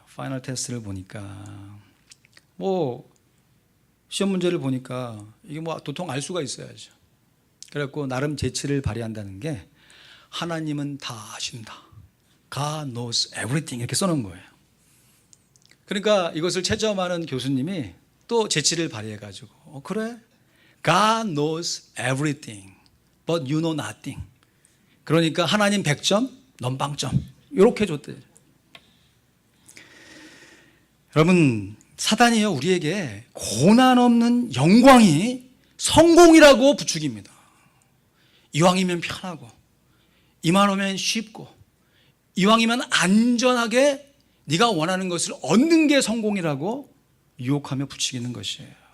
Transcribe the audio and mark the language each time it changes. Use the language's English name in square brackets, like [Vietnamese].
[Korean] 파이널 테스트를 보니까 뭐 시험 문제를 보니까 이게 뭐 도통 알 수가 있어야죠. 그래갖고 나름 재치를 발휘한다는 게 하나님은 다 아신다, [English] God knows everything, [Korean] 이렇게 써놓은 거예요. 그러니까 이것을 채점하는 교수님이 또 재치를 발휘해가지고 그래? [English] God knows everything but you know nothing. [Korean] 그러니까 하나님 100점, 넌 0점, 이렇게 줬대요. 여러분, 사단이요, 우리에게 고난 없는 영광이 성공이라고 부추깁니다. 이왕이면 편하고 이만하면 쉽고 이왕이면 안전하게 네가 원하는 것을 얻는 게 성공이라고 유혹하며 부추기는 것이에요.